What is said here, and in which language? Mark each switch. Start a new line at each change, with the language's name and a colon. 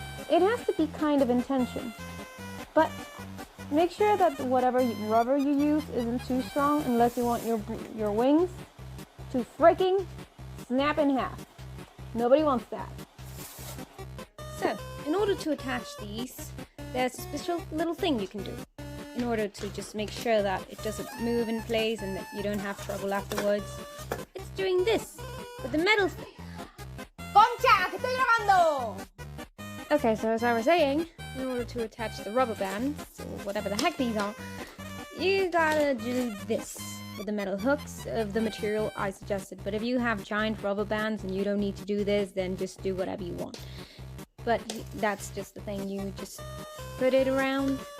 English: It has to be kind of in tension, but make sure that whatever rubber you use isn't too strong, unless you want your wings to freaking snap in half. Nobody wants that. So, in order to attach these, there's a special little thing you can do in order to just make sure that it doesn't move in place and that you don't have trouble afterwards. It's doing this with the metal thing.
Spanish: ¡Concha, que estoy grabando!
English: Okay, so as I was saying, in order to attach the rubber bands, or whatever the heck these are, you gotta do this with the metal hooks of the material I suggested. But if you have giant rubber bands and you don't need to do this, then just do whatever you want. But that's just the thing, you just put it around.